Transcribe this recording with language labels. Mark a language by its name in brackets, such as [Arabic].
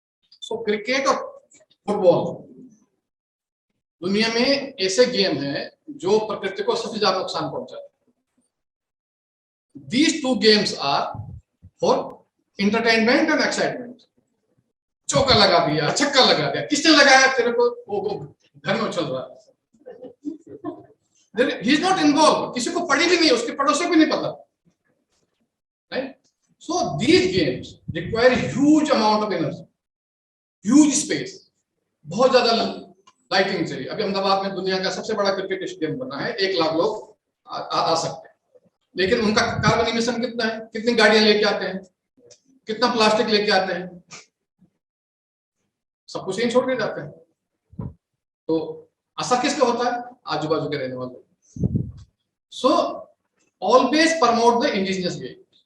[Hindi] सो cricket और football दुनिया में ऐसे गेम है जो प्रकृति को सबसे ज्यादा नुकसान पहुंचाते हैं। [English] These two games are for entertainment and excitement. [Hindi] चौका लगा दिया, छक्का लगा दिया, किसने लगाया तेरे को? वो घर में उछल रहा है, [English] he is not involved, [Hindi] किसी को पढ़ी भी नहीं, उसके पड़ोसी भी नहीं पता, right? [English] So these games require huge amount of energy, huge space, [Hindi] बहुत ज्यादा लाइटिंग चाहिए। अभी अहमदाबाद में दुनिया का सबसे बड़ा क्रिकेट स्टेडियम बना है, 1 लाख लोग आ सकते हैं, लेकिन उनका कार्बन इमिशन कितना है? कितनी गाड़ियां लेके आते हैं, कितना प्लास्टिक लेके आते हैं, सब कुछ यहीं छोड़ के जाते हैं। तो असर किसका होता है? आजू बाजू के रहने वाले। [English] So always promote the indigenous game.